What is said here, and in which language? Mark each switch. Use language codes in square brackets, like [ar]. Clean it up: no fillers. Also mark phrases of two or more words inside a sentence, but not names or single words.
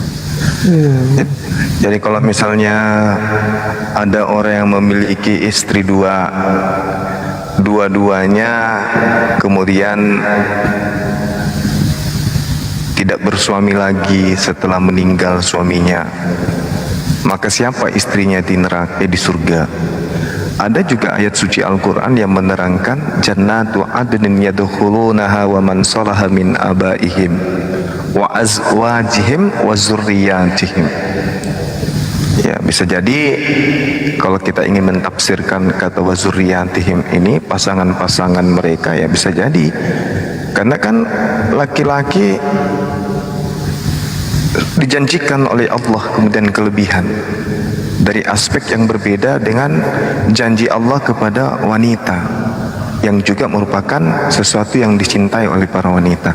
[id] Jadi kalau misalnya ada orang yang memiliki istri dua-duanya kemudian tidak bersuami lagi setelah meninggal suaminya, maka siapa istrinya di neraka, di surga? Ada juga ayat suci Al-Quran yang menerangkan [ar] جنات عدن يدخلونها ومن صلح من آبائهم وأزواجهم وذرياتهم. [id] Ya, bisa jadi kalau kita ingin mentafsirkan kata [ar] وذرياتهم [id] ini pasangan-pasangan mereka, ya bisa jadi. Karena kan laki-laki dijanjikan oleh Allah kemudian kelebihan dari aspek yang berbeda dengan janji Allah kepada wanita, yang juga merupakan sesuatu yang dicintai oleh para wanita.